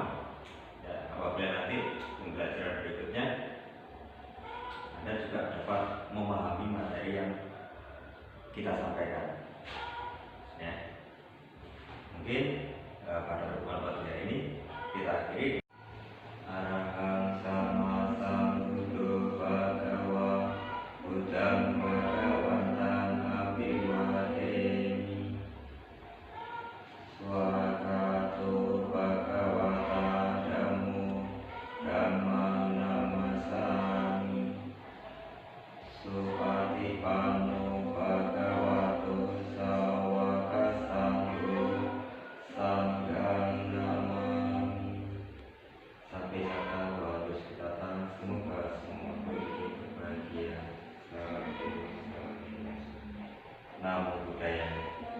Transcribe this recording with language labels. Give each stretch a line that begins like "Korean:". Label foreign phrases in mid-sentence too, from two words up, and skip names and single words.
Indonesian: Ya, apabila nanti pembelajaran berikutnya Anda juga dapat memahami materi yang kita sampaikan. Ya. Mungkin pada pertemuan pada hari ini kita akhiri.
Pali: Arahang sama sambuddho bhagawa buddhang bhagawantang abhiwademi swakato bhagavata dhammo dhammang namasami supatipanno bhagavato sawakasanggo sanghang namami.
Indonesian: Sampai kata bahwa kita datang, semoga semua memiliki kebahagiaan.
Pali: Namo Buddhaya.